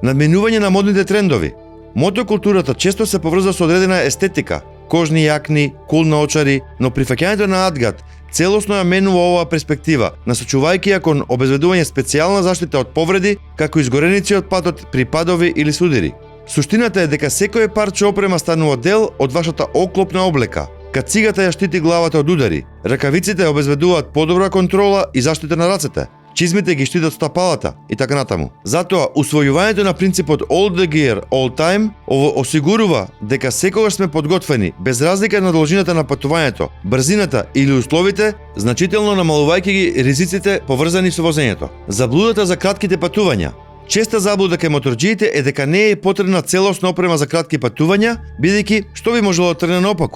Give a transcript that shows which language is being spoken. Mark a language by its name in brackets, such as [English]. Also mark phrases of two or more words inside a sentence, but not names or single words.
[Macedonian] Надминување на модните трендови. Мотокултурата често се поврзува со одредена естетика, кожни јакни, кул наочари, но прифаќањето на Адгат целосно ја менува оваа перспектива, насочувајќи ја кон обезбедување специјална заштита од повреди, како изгореници од патот при падови или судири. Суштината е дека секој парче опрема станува дел од вашата оклопна облека. Кацигата ја штити главата од удари, ракавиците ја обезбедуваат подобра контрола и заштита на рацете, чизмите ги штитат стапалата и така натаму. Затоа, усвојувањето на принципот [English] all the gear, all time, [Macedonian] осигурува дека секогаш сме подготвени, без разлика на должината на патувањето, брзината или условите, значително намалувајќи ги ризиците поврзани со возењето. Заблудата за кратките патувања. Честа заблуда кај моторџиите е дека не е потребна целосна опрема за кратки патувања, бидејќи што би можело да тргне наопаку.